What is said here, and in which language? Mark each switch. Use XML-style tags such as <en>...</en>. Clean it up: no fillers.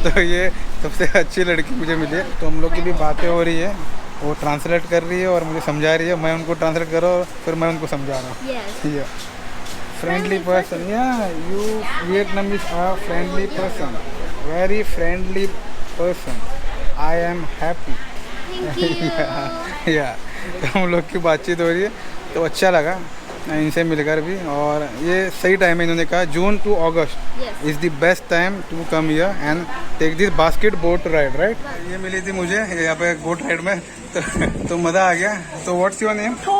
<hi>तो ये सबसे अच्छी लड़की मुझे मिली है। तो हम लोग की भी बातें हो रही है, वो ट्रांसलेट कर रही है और मुझे समझा रही है, मैं उनको ट्रांसलेट कर रहा हूँ, फिर मैं उनको समझा रहा हूँ।</hi> <en>Yes. Friendly person, yeah, you Vietnamese are friendly person, very friendly person. I am happy. Thank you.</en> <hi>या तो हम लोग की बातचीत हो रही है, तो अच्छा लगा इनसे मिलकर भी। और ये सही टाइम है, इन्होंने कहा</hi> <en>June to August is the best time to come here and take this basket boat ride, right.</en> <hi>ये मिली थी मुझे यहाँ पे बोट राइड में, तो मज़ा आ गया। तो</hi> <en>What's your name?</en>